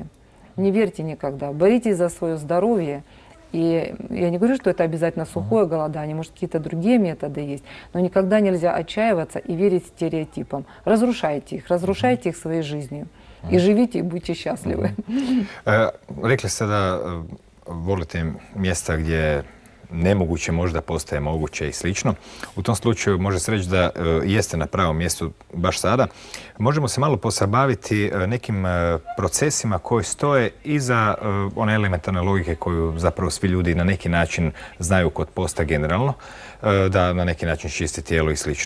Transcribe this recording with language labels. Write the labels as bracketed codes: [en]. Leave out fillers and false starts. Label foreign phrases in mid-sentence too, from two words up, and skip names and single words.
[ru] Не верьте никогда, боритесь за свое здоровье. И я не говорю, что это обязательно сухое голодание, может, какие-то другие методы есть, но никогда нельзя отчаиваться и верить стереотипам. Разрушайте их своей жизнью. И живите, и будьте счастливы. [hr] Rekli ste da volite mjesta gdje nemoguće možda postaje moguće i slično. U tom slučaju može se reći da jeste na pravom mjestu baš sada. Možemo se malo posabaviti nekim procesima koji stoje iza one elementarne logike koju zapravo svi ljudi na neki način znaju kod posta generalno, da na neki način čisti tijelo i slično.